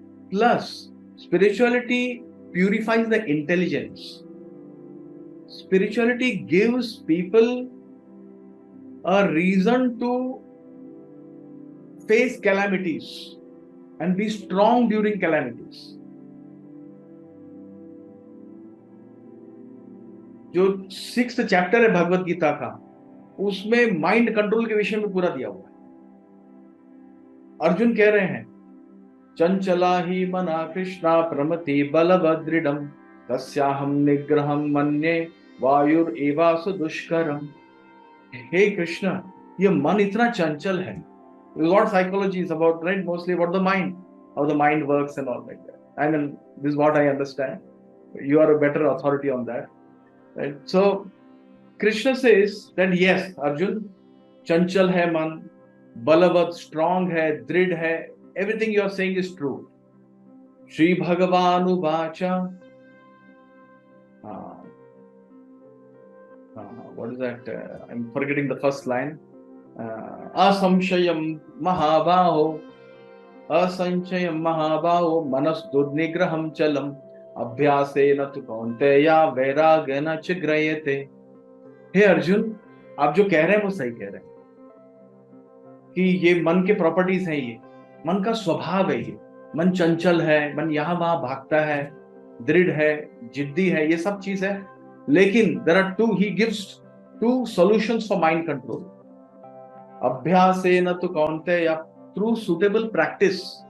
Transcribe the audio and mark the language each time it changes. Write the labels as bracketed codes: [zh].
[en] Plus, spirituality purifies the intelligence. Spirituality gives people a reason to face calamities and be strong during calamities. [hi] जो 6th chapter है भगवत गीता का, उसमें mind control के विषय में पूरा दिया हुआ है. अर्जुन कह रहे हैं [sa] चंचला ही मना कृष्णा प्रमति बलभद्रिडम तस्याहम निग्रहम मन्ये वायुर एवासु दुष्करम. [hi] हे कृष्ण, ये मन इतना चंचल है. [en] What psychology is about, right? Mostly about the mind, how the mind works and all like that. I mean, this is what I understand. You are a better authority on that, right? So Krishna says that yes, Arjun, [hi] chanchal hai man, [en] balavat, strong hai, drid hai. Everything you are saying is true. [sa] Shri Bhagavanu Vacha. [en] What is that? I'm forgetting the first line. [sa] Asamshayam Mahabaho. Asanchayam Mahabaho. Manas Durnigraham Chalam. Abhyasena tu kaunteya vairagena chigrayate. [hi] हे अर्जुन, आप जो कह रहे हैं वो सही कह रहे हैं कि ये मन के प्रॉपर्टीज हैं, ये मन का स्वभाव है, ये मन चंचल है, मन यहाँ वहां भागता है, दृढ़ है, जिद्दी है, ये सब चीज है. [en] लेकिन there are two, he gives two solutions for mind control. [sa] अभ्यासेन तु कौन्तेय, [en] through suitable practice.